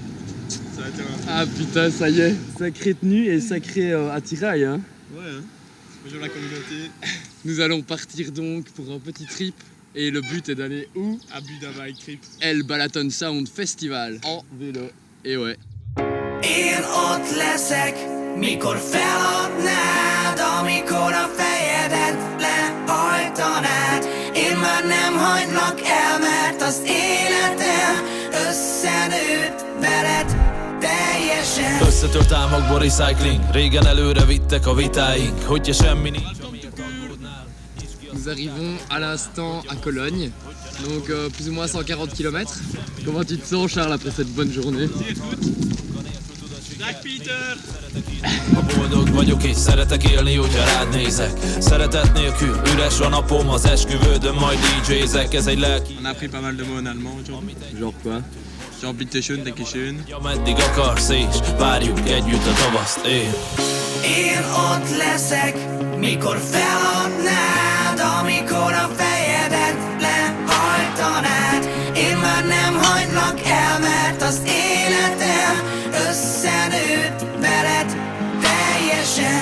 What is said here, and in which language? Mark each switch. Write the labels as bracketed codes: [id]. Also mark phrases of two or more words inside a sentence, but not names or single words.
[fr] Ça va, ah putain, ça y est. Sacrée tenue et sacré attirail hein. Ouais hein. Bonjour la communauté. Nous allons partir donc pour un petit trip. Et le but est d'aller où? À Buda Bike Trip. El Balaton Sound Festival en vélo. Et ouais. [hu] Én ott leszek, mikor feladnád, amikor a fejedet lehajtanád. Én már nem hagylak el, mert az életem összenőtt veled teljesen. Összetört álmokból recycling, régen előre vittek a vitáink, hogyha semmi nincs. [fr] Nous arrivons à l'instant à Cologne, donc plus ou moins 140 km. Comment tu te sens Charles après cette bonne journée? [en] Black Peter! [hu] Ha boldog vagyok és szeretek élni, hogyha rád nézek. Szeretet nélkül üres a napom, az esküvődön majd DJ-zek. Ez egy lelki. [fr] On a appris pas mal de mots en allemand aujourd'hui. Genre quoi? [de] Genre bitte schön, danke schön. [hu] Ameddig akarsz és várjuk együtt a tavaszt, Én ott leszek, mikor feladnád, amikor a fejedet lehajtanád. Én már nem hagylak el, mert az életem összenőtt veled teljesen.